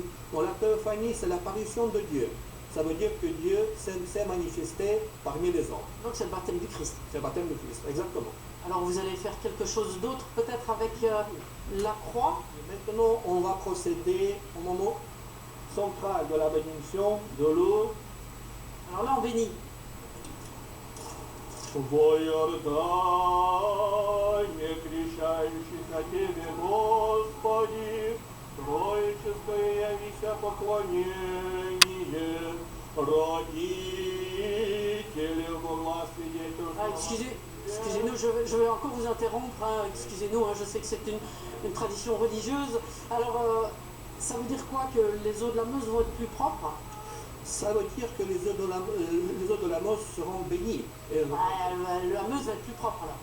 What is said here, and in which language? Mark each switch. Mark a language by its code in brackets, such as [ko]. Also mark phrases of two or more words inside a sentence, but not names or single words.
[fr] Bon, la théophanie, c'est l'apparition de Dieu. Ça veut dire que Dieu s'est manifesté parmi les hommes. Donc c'est le baptême du Christ. C'est le baptême du Christ, exactement. Alors vous allez faire quelque chose d'autre, peut-être avec la croix. Et maintenant, on va procéder au moment central de la bénédiction de l'eau. Alors là, on bénit. [cu] Воордание, крещающих на Тебе, Господи, троическое явися поклонение, родители во власти [fr] Excusez-nous, je vais encore vous interrompre. Excusez-nous, je sais que c'est une tradition religieuse. Alors, ça veut dire quoi, que les eaux de la Meuse vont être plus propres ? Ça veut dire que les eaux de la Meuse seront bénies. La Meuse va être plus propre là.